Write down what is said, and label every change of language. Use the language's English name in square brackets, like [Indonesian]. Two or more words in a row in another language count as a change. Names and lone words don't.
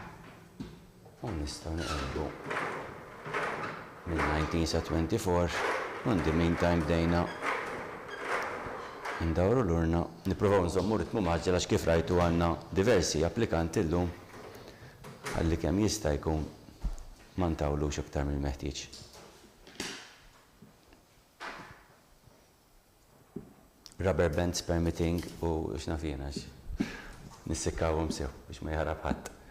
[Maltese] U nistgħu neqgħu mill-19 sa 24 [English] In the meantime [Maltese] bdejna ndawru l-urna, nippruvaw nżommu ritmu maġġel għax kif rajtu għandna diversi applikanti llum ħalli kemm jista' jkun ma ntawlux aktar mill-meħtieġ. [English] Rubber bands permitting [Maltese] u x'naf jiena nissikkawhom sew biex ma jaħrab ħadd.